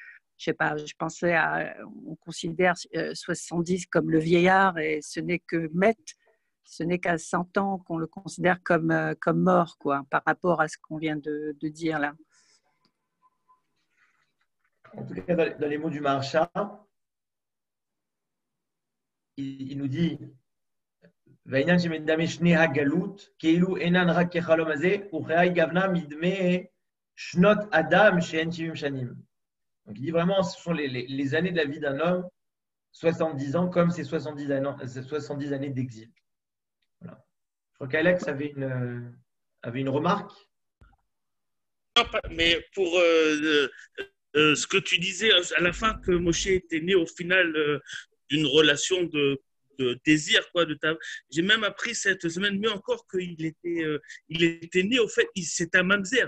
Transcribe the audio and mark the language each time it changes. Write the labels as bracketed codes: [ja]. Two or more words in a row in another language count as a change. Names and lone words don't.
[fr] Donc je sais pas, je pensais on considère 70 comme le vieillard et ce n'est que Met, ce n'est qu'à 100 ans qu'on le considère comme mort, quoi, par rapport à ce qu'on vient de dire là. En tout cas, dans les mots du Maharsha, il nous dit [he] והעניין שמדמה שני הגלות, כאילו אינן רק כחלום הזה, וחיי גוונה מדמה שנות אדם שאין 70 שנים. [fr] Donc il dit vraiment, ce sont les années de la vie d'un homme, 70 ans, comme ces 70 années d'exil. Voilà. Je crois qu'Alex avait une remarque. Non, mais pour ce que tu disais à la fin, que Moshe était né au final d'une relation de désir, quoi, j'ai même appris cette semaine mieux encore qu'il était né, au fait, c'est un mamzer.